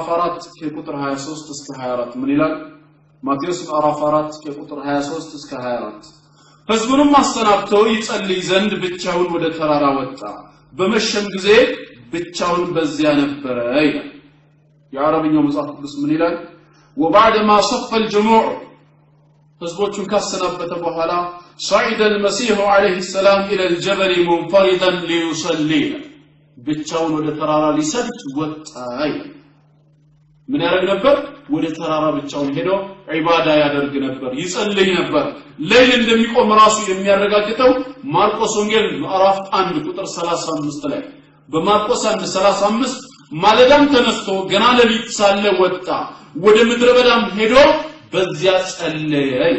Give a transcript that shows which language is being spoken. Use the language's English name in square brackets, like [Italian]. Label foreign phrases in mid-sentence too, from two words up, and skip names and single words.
[Amharic] 4 ከቁጥር 23 እስከ 24 ምን ይላል ማቴዎስ ምዕራፍ 4 ከቁጥር 23 እስከ 24 ህዝቡንም አሰናብቶ ይጸልይ ዘንድ ብቻውን ወደ ተራራ ወጣ በመሸም ጊዜ ብቻውን በዚያ ነበረ ይላል የአረብኛው መጽሐፍ ቅዱስ ምን ይላል [Arabic] وبعد ما صف الجموع [Amharic] ህዝቦቹን ካሰናበተ በኋላ [Arabic] صعد المسيح عليه السلام الى الجبل منفردا ليصلي [Amharic] ብቻውን ወደ ተራራ ሊሰግድ ወጣ ምን ያደርግ ነበር ወደ ተራራ ብቻውን ሄዶ ዒባዳ ያደርግ ነበር ይጸልይ ነበር ሌሊት እንደሚቆም ራሱ የሚያረጋግጠው ማርቆስ ወንጌል ምዕራፍ 1 ቁጥር 35 ላይ በማርቆስ 1:35 ማለዳም ተነስቶ ገና ሌሊት ሳለ ወጣ ወደ ምድረ በዳም ሄዶ በዚያ ጸለየ